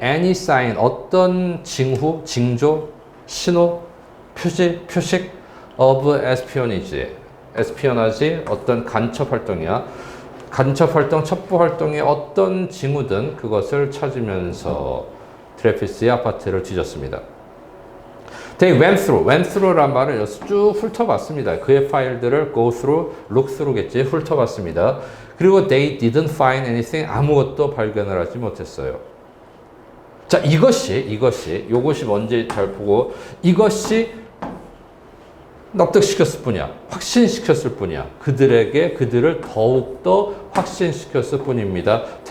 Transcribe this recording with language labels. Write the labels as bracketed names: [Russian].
[English] Any sign, [Korean] 어떤 징후, 징조, 신호, 표식 [English] of espionage. [Korean] 에스피어나지 어떤 간첩 활동이야. 간첩 활동, 첩보 활동의 어떤 징후든 그것을 찾으면서 드레피스의 아파트를 뒤졌습니다. [English] They went through [Korean] 란 말을 쭉 훑어봤습니다. 그의 파일들을 [English] go through, look through겠지. [Korean] 훑어봤습니다. 그리고 [English] they didn't find anything, [Korean] 아무것도 발견을 하지 못했어요. 자, 이것이 뭔지 잘 보고, 이것이 납득시켰을 뿐이야. 확신시켰을 뿐이야. 그들을 더욱더 확신시켰을 뿐입니다.